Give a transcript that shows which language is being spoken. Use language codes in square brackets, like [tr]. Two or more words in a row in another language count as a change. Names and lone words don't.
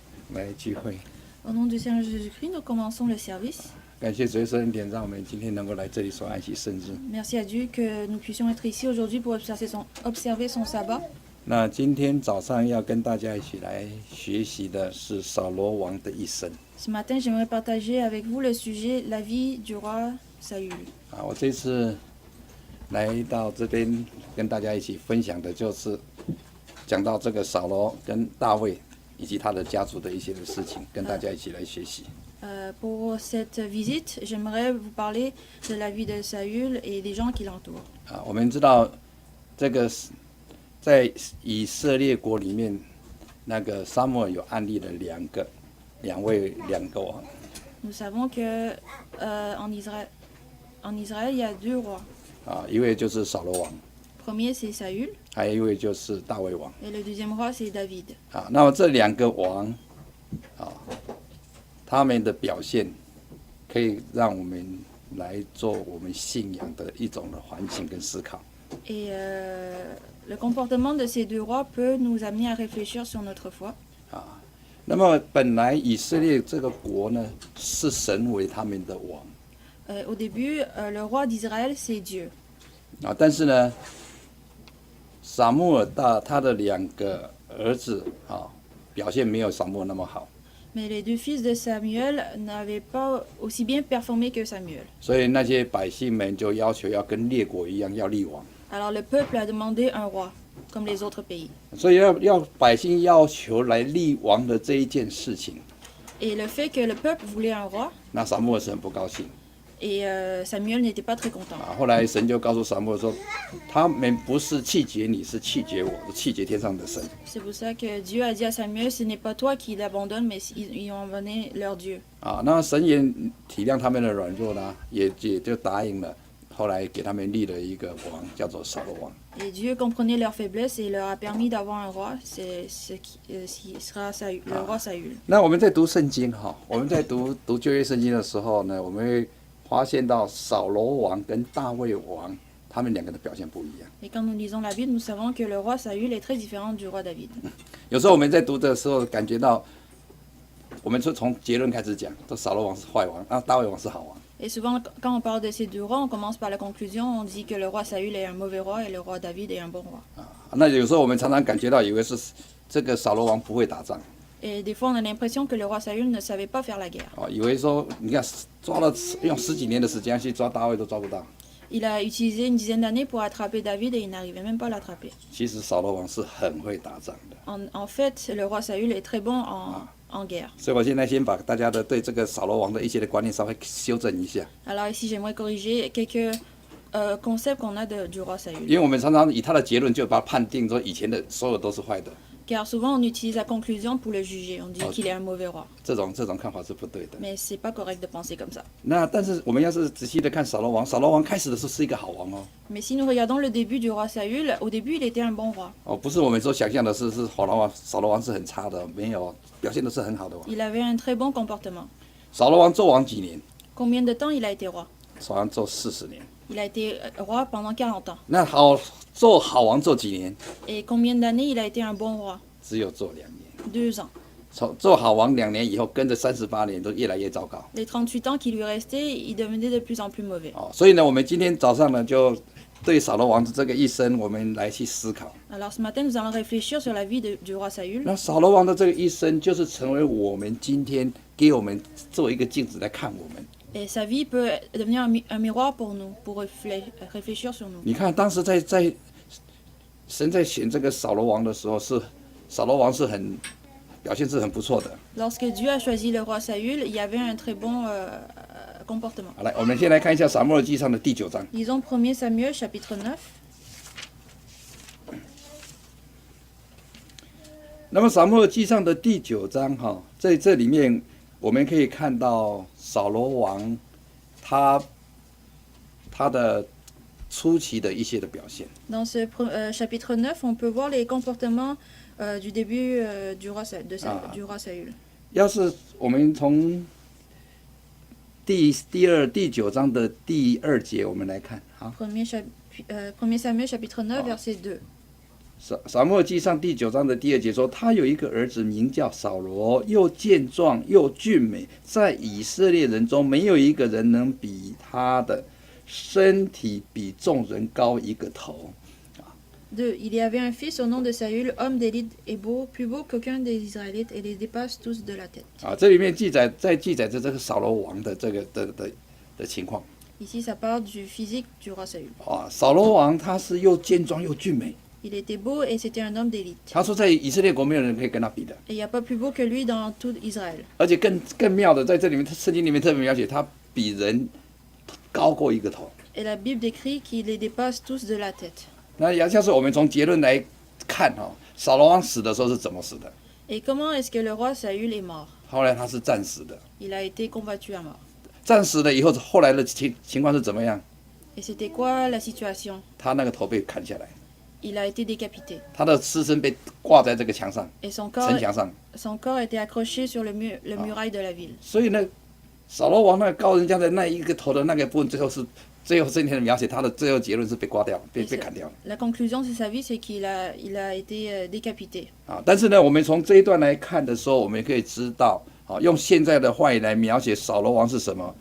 [zh] 来聚会。 [fr] Au nom du Seigneur Jésus-Christ, nous commençons le service. [zh] 感谢主耶稣恩典，让我们今天能够来这里所安息圣日。 [fr] Merci à Dieu que nous puissions être ici aujourd'hui pour observer son sabbat. [zh] 那今天早上要跟大家一起来学习的是扫罗王的一生。 [fr] Ce matin, j'aimerais partager avec vous le sujet la vie du roi Saül. [zh] 我这次来到这边跟大家一起分享的就是讲到这个扫罗跟大卫以及他的家族的一些的事情，跟大家一起来学习。 [fr] Pour cette visite, j'aimerais vous parler de la vie de Saül et des gens qui l'entourent. [zh] 我们知道这个在以色列国里面，那个撒母耳有案例的两个王。 [fr] Nous savons que en Israël, il y a deux rois. [zh] 一位就是扫罗王。 [fr] Premier, c'est Saül. [zh] 还有一位就是大卫王。 [fr] Et le deuxième roi, c'est David. [zh] 那么这两个王，他们的表现可以让我们来做我们信仰的一种的反省跟思考。 [fr] Et le comportement de ces deux rois peut nous amener à réfléchir sur notre foi. [zh] 那么本来以色列这个国呢，是神为他们的王。 [fr] Au début, le roi d'Israël, c'est Dieu. [zh] 但是呢，撒母耳他的两个儿子表现没有撒母耳那么好。 [fr] Mais les deux fils de Samuel n'avaient pas aussi bien performé que Samuel. [zh] 所以那些百姓们就要求要跟列国一样要立王。 [fr] Alors le peuple a demandé un roi, comme les autres pays. [zh] 所以要百姓要求来立王的这一件事情， [fr] Et le fait que le peuple voulait un roi, [zh] 那撒母耳是很不高兴。 [fr] et Samuel n'était pas très content. [zh] 后来神就告诉撒母耳说，他们不是气绝你，是气绝我，是气绝天上的神。 [fr] C'est pour ça que Dieu a dit à Samuel, ce n'est pas toi qui l'abandonne, mais ils ont abandonné leur Dieu. [zh] 那神也体谅他们的软弱呢，也就答应了。后来给他们立了一个王，叫做扫罗王。 [fr] Et Dieu comprenait leur faiblesse et leur a permis d'avoir un roi, c'est ce qui sera Saül, le roi Saül. [zh] 那我们在读圣经我们在读旧约圣经的时候呢，我们会发现到扫罗王跟大卫王他们两个的表现不一样。 [fr] Et quand nous lisons la Bible, nous savons que le roi Saül est très différent du roi David. [zh] 有时候我们在读的时候，感觉到我们就从结论开始讲，这扫罗王是坏王，大卫王是好王。 [fr] Et souvent, quand on parle de ces deux rois, on commence par la conclusion, on dit que le roi Saül est un mauvais roi et le roi David est un bon roi. [zh] 那有时候我们常常感觉到，以为是这个扫罗王不会打仗。 [fr] Et des fois, on a l'impression que le roi Saül ne savait pas faire la guerre. [zh] 以为说，你看用10几年的时间去抓大卫都抓不到。 [fr] Il a utilisé une dizaine d'années pour attraper David et il n'arrivait même pas à l'attraper. [zh] 其实扫罗王是很会打仗的。 [fr] En fait, le roi Saül est très bon en guerre. [zh] 所以我现在先把大家的对这个扫罗王的一些的观念稍微修正一下。 [fr] Alors ici, j'aimerais corriger quelques concepts qu'on a du roi Saül. [zh] 因为我们常常以他的结论就把他判定说以前的所有都是坏的。 [fr] Car souvent, on utilise la conclusion pour le juger. On dit qu'il est un mauvais roi. [zh] 这种看法是不对的。 [fr] Mais c'est pas correct de penser comme ça. [zh] 但是我们要是仔细的看扫罗王，扫罗王开始的时候是一个好王哦。 [fr] Mais si nous regardons le début du roi Saül, au début, il était un bon roi. [zh] 不是我们所想象的是扫罗王是很差的，没有，表现的是很好的王。 [fr] Il avait un très bon comportement. [zh] 扫罗王做王几年？ [fr] Combien de temps il a été roi? [zh] 扫罗王做40年。 [fr] Il a été roi pendant 40 ans. [zh] 那好王做几年？ [fr] Et combien d'années il a été un bon roi? [zh] 只有做2年。 [fr] 2 ans. [zh] 做好王2年以后，跟着38年都越来越糟糕。 [fr] Les 38 ans qui lui restaient, il devenait de plus en plus mauvais. [zh] 所以呢，我们今天早上呢，就对扫罗王的这个一生，我们来去思考。 [fr] Alors ce matin, nous allons réfléchir sur la vie du roi Saül. [zh] 那扫罗王的这个一生，就是成为我们今天给我们做一个镜子来看我们。 [fr] Et sa vie peut devenir un miroir pour nous, pour réfléchir sur nous. [zh] 你看，当时在神在选这个扫罗王的时候，扫罗王是表现是很不错的。 [fr] Lorsque Dieu a choisi le roi Saül, il y avait un très bon comportement. [zh] 好，来，我们先来看一下撒母耳记上的第9章。 [fr] Lisons 1 Samuel chapitre 9. [zh] 那么撒母耳记上的第9章在这里面我们可以看到扫罗王他的初期的一些的表现。 [fr] Dans ce chapitre 9, on peut voir les comportements du début du roi Saül. [zh] 要是我们从第9章的第2节我们来看 [fr] 1 Samuel chapitre 9, verset 2. [zh] 撒母耳记上第9章的第2节说，他有一个儿子名叫扫罗，又健壮又俊美，在以色列人中没有一个人能比他的身体比众人高一个头。 [fr] 2. Il y avait un fils au nom de Saül, homme d'élite et beau, plus beau qu'aucun des Israélites, et les dépasse tous de la tête. [zh] 这里面记载着这个扫罗王的这个的情况。 [fr] Ici, ça parle du physique du roi Saül. [zh] 扫罗王他是又健壮又俊美。 [fr] Il était beau et c'était un homme d'élite. [zh] 他说在以色列国没有人可以跟他比的。 [fr] Et il n'y a pas plus beau que lui dans tout Israël. [zh] 而且更妙的，在这里面圣经里面特别描写，他比人高过一个头。 [fr] Et la Bible décrit qu'il les dépasse tous de la tête. [zh] 那要是我们从结论来看扫罗王死的时候是怎么死的？ [fr] Et comment est-ce que le roi Saül est mort? [zh] 后来他是战死的。 [fr] Il a été combattu à mort. [zh] 战死了以后，后来的情况是怎么样？ [fr] Et c'était quoi la situation? [zh] 他那个头被砍下来， [fr] Il a été décapité. [zh] 他的尸身被挂在这个墙上， [fr] Et [zh] 城墙上。 [fr] son corps était accroché sur le muraille de la ville. [zh] 所以呢，扫罗王那个高人家的那一个头的那个部分，最后圣经的描写，他的最后结论是被刮掉，被砍掉了。 [fr] La conclusion de sa vie, c'est qu'il a été décapité. [zh] 但是呢，我们从这一段来看的时候，我们也可以知道，用现在的话语来描写扫罗王是什么？